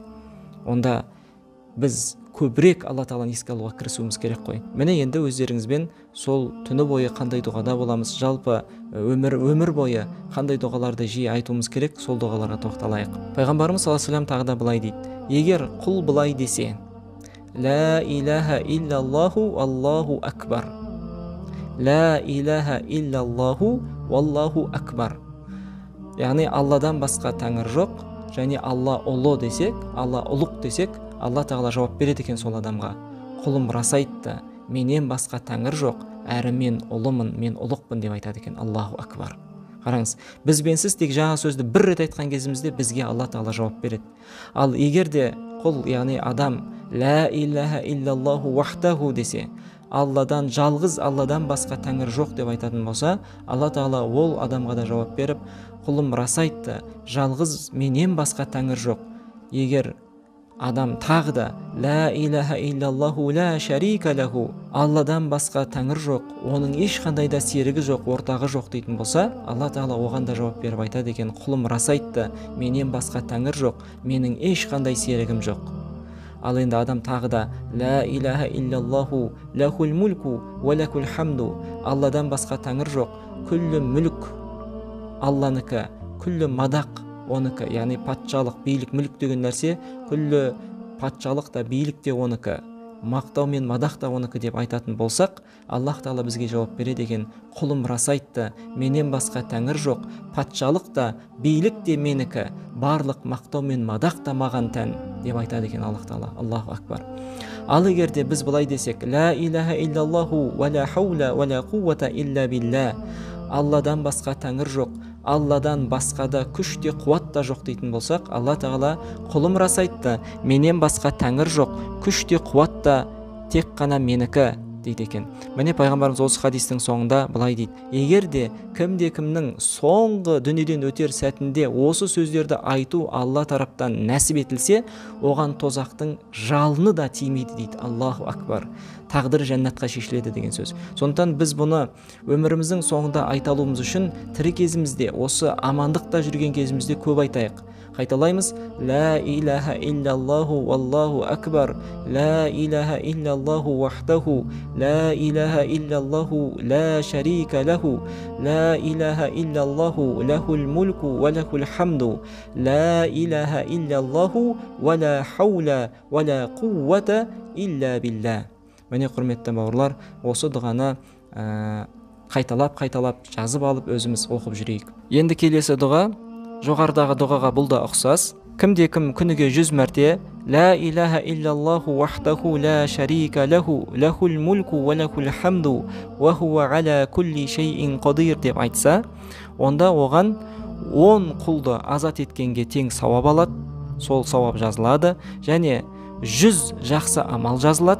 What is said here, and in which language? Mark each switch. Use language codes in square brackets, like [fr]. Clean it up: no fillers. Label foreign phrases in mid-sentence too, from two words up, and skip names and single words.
[kk] Онда біз көбірек Алла тағаланы еске алуға кірісуіміз керек қой. Міне енді өздеріңізбен сол түні бойы қандай дұғада боламыз, жалпы өмір бойы қандай дұғаларды жиі айтуымыз керек, сол дұғаларға тоқталайық. Пайғамбарымыз [ar] صلى الله عليه وسلم [kk] тағы да былай дейді: егер құл былай десе: [ar] لا إله إلا الله الله أكبر، لا إله إلا الله والله أكبر, [kk] яғни Алладан басқа тәңір жоқ және Алла ұлы десек, Алла ұлық десек, Алла тағала жауап береді екен сол адамға: құлым рас айтты, менен басқа тәңір жоқ, әрі мен ұлымын, мен ұлықпын деп айтады екен. [ar] الله أكبر. [kk] Қараңыз, біз бен сіз тек жаңа сөзді бір рет айтқан кезімізде бізге Алла тағала жауап береді. Ал егер де құл, яғни адам, [ar] لا إله إلا الله وحده [kk] десе, Алладан, жалғыз Алладан басқа тәңір жоқ деп айтатын болса, Алла тағала ол адамға да жауап беріп: құлым рас айтты, жалғыз менен басқа тәңір жоқ. Егер адам тағы да [ar] لا إله إلا الله لا شريك له, [kk] Алладан басқа тәңір жоқ, оның ешқандай да серігі жоқ, ортағы жоқ дейтін болса, Алла тағала оған да жауап беріп айтады екен: құлым рас айтты, менен басқа тәңір жоқ, менің ешқандай серігім жоқ. Ал енді адам тағы да [ar] لا إله إلا الله له الملك وله الحمد, [kk] Алладан басқа тәңір жоқ, күллі мүлік Алланыкі, күллі мадақ оныкі, яғни патшалық, билік, мүлік деген нәрсе, күллі патшалық та билік те оныкі, мақтау мен мадақ та оныкі деп айтатын болсақ, Аллах Тағала бізге жауап береді екен: құлым рас айтты, менен басқа тәңір жоқ, патшалық та билік те менікі, барлық мақтау мен мадақ та маған тән деп айтады екен Аллах Тағала. [ar] الله أكبر. [kk] Ал егер де біз былай десек: [ar] لا إله إلا الله ولا حول ولا قوة إلا بالله, [kk] Алладан басқа тәңір жоқ, Алладан басқада күш те қуат та жоқ дейтін болсақ, Алла Тағала: құлым рас айтты, менен басқа тәңір жоқ, күш те қуат та тек қана менікі дейді екен. Міне пайғамбарымыз осы хадистің соңында былай дейді: егер де кімнің соңғы дүниеден өтер сәтінде осы сөздерді айту Алла тараптан нәсіп етілсе, оған тозақтың жалыны да тимейді дейді. [ar] الله أكبر. [kk] Тағдыр жәннатқа шешіледі деген сөз. Сондықтан біз бұны өміріміздің соңында айта алуымыз үшін тірі кезімізде, осы амандықта жүрген кезімізде көп айтайық. Қайталаймыз: [ar] لا إله إلا الله والله أكبر، لا إله إلا الله وحده، لا إله إلا الله لا شريك له، لا إله إلا الله له الملك وله الحمد، لا إله إلا الله ولا حول ولا قوة إلا بالله. [kk] Міне құрметті бауырлар, осы дұғаны қайталап жазып алып өзіміз оқып жүрейік. Енді келесі дұға жоғарыдағы дұғаға бұл да ұқсас. Кім күніге 100 мәрте [ar] لا إله إلا الله وحده لا شريك له له الملك وله الحمد وهو على كل شيء قدير [kk] деп айтса, онда оған 10 құлды азат еткенге тең сауап алады, сол сауап жазылады, және 100 жақсы амал жазылады.